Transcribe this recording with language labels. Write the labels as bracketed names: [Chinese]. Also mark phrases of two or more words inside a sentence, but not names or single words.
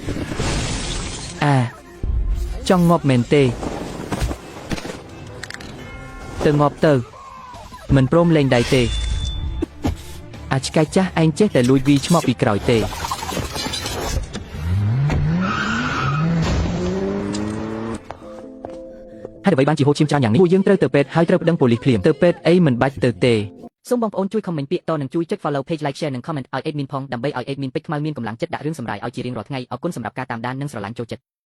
[Khmer] ចង់ងាប់មែនទេទៅងាប់ទៅមិនព្រមលេងដៃទេឆ្កែចាស់ឯងចេះតែលួចវីឆ្មក់ពីក្រោយទេ ហើយអ្វីបានជាហូរឈាមច្រើនយ៉ាងនេះពួកយើងត្រូវទៅពេទ្យហើយត្រូវប្តឹងប៉ូលីសភ្លាមទៅពេទ្យអីមិនបាច់ទៅទេសូមបងប្អូនជួយ comment ពាក្យតនិងជួយចុច [English] follow page like share [Khmer] និង comment ឲ្យ admin ផងដើម្បីឲ្យ admin ពេជ្រខ្មៅមានកម្លាំងចិត្តដាក់រឿងសម្រាយឲ្យជារៀងរាល់ថ្ងៃអរគុណសម្រាប់ការតាមដាននិងស្រឡាញ់ចូលចិត្ត